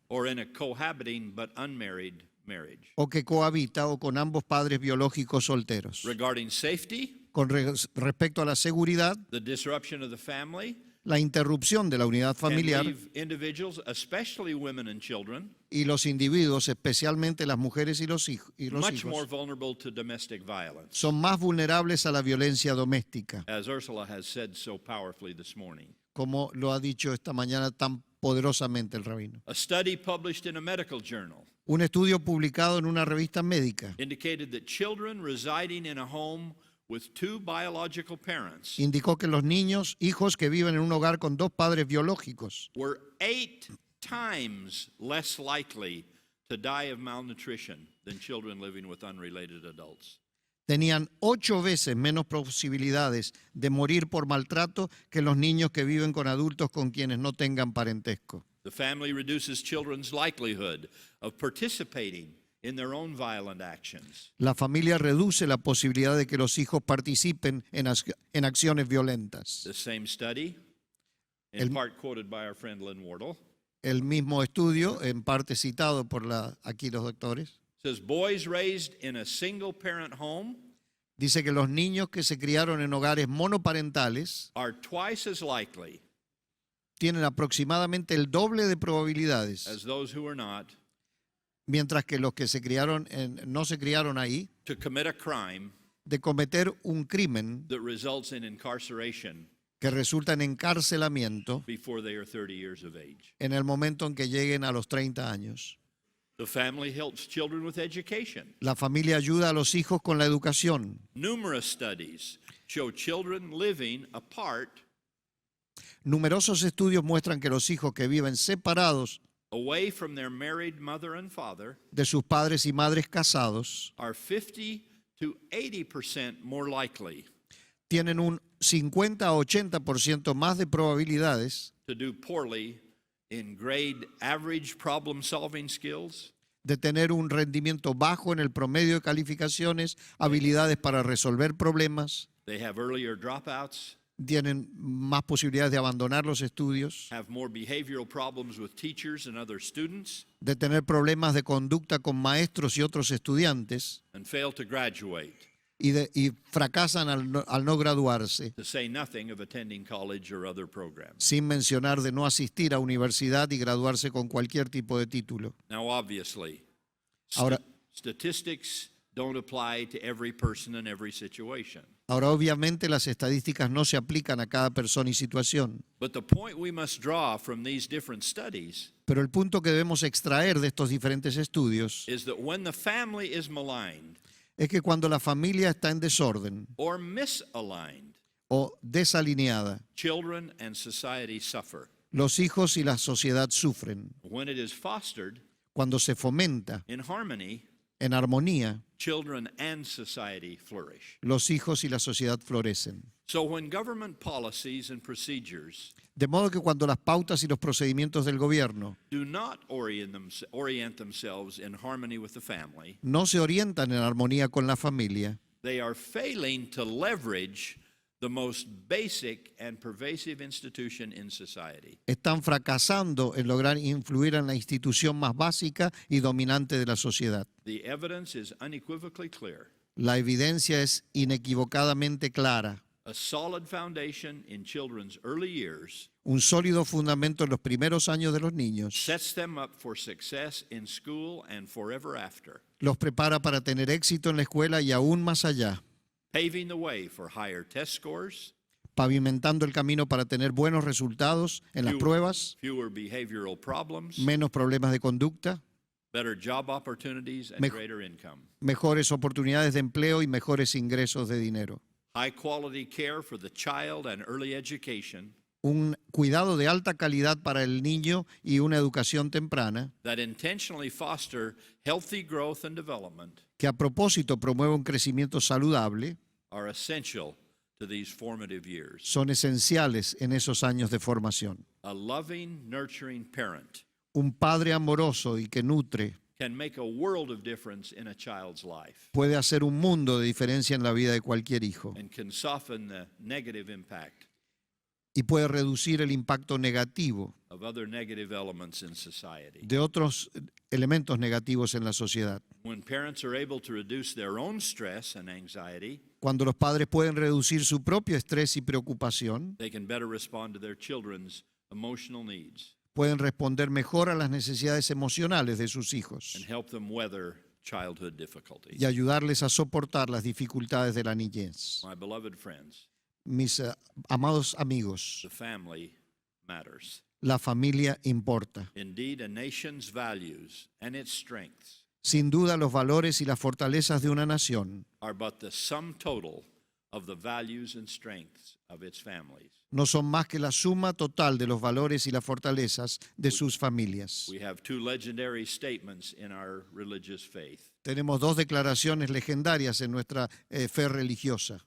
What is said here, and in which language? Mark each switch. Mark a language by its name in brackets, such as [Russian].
[English] Or in a cohabiting but unmarried marriage. [Spanish] o que cohabita o con ambos padres biológicos solteros. [English] Regarding safety, [Spanish] Con respecto a la seguridad, [English] the disruption of the family [Spanish] la interrupción de la unidad [English] can [Spanish] familiar [English] leave individuals, especially women and children, [Spanish] y los individuos, especialmente las mujeres y los [English] much more [Spanish] hijos, [English] vulnerable to domestic violence, [Spanish] son más vulnerables a la violencia doméstica, [English] as Ursula has said so powerfully this morning. [Spanish] como lo ha dicho esta mañana tan poderosamente el rabino. [English] A study published in a medical journal [Spanish] Un estudio publicado en una revista médica [English] indicated that children residing in a home with 2 biological parents [Spanish] indicó que los hijos que viven en un hogar con dos padres biológicos, [English] were 8 times less likely to die of malnutrition than children living with unrelated adults. [Spanish] tenían 8 veces menos posibilidades de morir por maltrato que los niños que viven con adultos con quienes no tengan parentesco. [English] The family reduces children's likelihood of participating in their own violent actions. [Spanish] La familia reduce la posibilidad de que los hijos participen en acciones violentas. [English] The same study, in [Spanish] El- [English] part quoted by our friend Lynn Wardle, [Spanish] El mismo estudio, en parte citado por aquí los doctores, [English] says boys raised in a single parent home [Spanish] dice que los niños que se criaron en hogares monoparentales [English] are twice as likely [Spanish] tienen aproximadamente el doble de probabilidades, [English] as those who are not [Spanish] mientras que los que no se criaron ahí, [English] to commit a crime [Spanish] de cometer un crimen [English] that results in incarceration [Spanish] que resulta en encarcelamiento [English] before they are 30 years of age. [Spanish] en el momento en que lleguen a los 30 años. [English] The family helps children with education. [Spanish] La familia ayuda a los hijos con la educación. [English] Numerous studies show children living apart, [Spanish] Numerosos estudios muestran que los hijos que viven separados [English] away from their married mother and father, [Spanish] de sus padres y madres casados [English] are 50 to 80% more likely [Spanish] tienen un 50 a 80% más de probabilidades [English] to do poorly in grade average problem solving skills, [Spanish] de tener un rendimiento bajo en el promedio de calificaciones, habilidades para resolver problemas, [English] they have earlier dropouts, [Spanish] tienen más posibilidades de abandonar los estudios, [English] have more behavioral problems with teachers and other students, [Spanish] de tener problemas de conducta con maestros y otros estudiantes [English] and fail to graduate, [Spanish] y fracasan al no graduarse, [English] to say nothing of attending college or other programs. [Spanish] sin mencionar de no asistir a universidad y graduarse con cualquier tipo de título. [English] Now, obviously, [Spanish] Ahora- [English] statistics don't apply to every person in every situation. [Spanish] Ahora, obviamente, las estadísticas no se aplican a cada persona y situación, [English] But the point we must draw from these different studies [Spanish] pero el punto que debemos extraer de estos diferentes estudios [English] is that when the family is maligned [Spanish] es que cuando la familia está en desorden [English] or misaligned, [Spanish] o desalineada, [English] children and society suffer. [Spanish] los hijos y la sociedad sufren. [English] When it is fostered [Spanish] Cuando se fomenta [English] in harmony, [Spanish] en armonía, [English] children and society flourish. [Spanish] los hijos y la sociedad florecen. [English] So when government policies and procedures [Spanish] De modo que cuando las pautas y los procedimientos del gobierno [English] do not orient themselves in harmony with the family, [Spanish] no se orientan en armonía con la familia, [English] they are failing to leverage the most basic and pervasive institution in society. [Spanish] están fracasando en lograr influir en la institución más básica y dominante de la sociedad. [English] The evidence is unequivocally clear. [Spanish] La evidencia es inequivocadamente clara. [English] A solid foundation in children's early years [Spanish] Un sólido fundamento en los primeros años de los niños [English] sets them up for success in school and forever after, [Spanish] los prepara para tener éxito en la escuela y aún más allá, [English] paving the way for higher test scores, [Spanish] pavimentando el camino para tener buenos resultados en las pruebas, [English] fewer behavioral problems, [Spanish] menos problemas de conducta, [English] better job opportunities, and [Spanish] Mej- [English] greater income. [Spanish] mejores oportunidades de empleo y mejores ingresos de dinero. [English] High quality care for the child and early education [Spanish] Un cuidado de alta calidad para el niño y una educación temprana [English] that intentionally foster healthy growth and development [Spanish] que a propósito promueve un crecimiento saludable [English] are essential to to these formative years. [Spanish] son esenciales en esos años de formación. [English] A loving, nurturing parent [Spanish] Un padre amoroso y que nutre [English] can make a world of difference in a child's life [Spanish] puede hacer un mundo de diferencia en la vida de cualquier hijo [English] and can soften the negative impact [Spanish] y puede reducir el impacto negativo [English] of other negative elements in society. [Spanish] de otros elementos negativos en la sociedad. [English] When parents are able to reduce their own stress and anxiety, [Spanish] Cuando los padres pueden reducir su propio estrés y preocupación, [English] they can better respond to their children's emotional needs [Spanish] pueden responder mejor a las necesidades emocionales de sus hijos [English] and help them weather childhood difficulties. [Spanish] y ayudarles a soportar las dificultades de la niñez. [English] My beloved friends, [Spanish] Mis amados amigos, [English] the family matters. [Spanish] la familia importa. [English] Indeed, a nation's values and its strengths [Spanish] Sin duda, los valores y las fortalezas de una nación [English] are but the sum total of the values and strengths of its families. [Spanish] no son más que la suma total de los valores y las fortalezas de sus familias. [English] We have two legendary statements in our religious faith. [Spanish] Tenemos dos declaraciones legendarias en nuestra fe religiosa.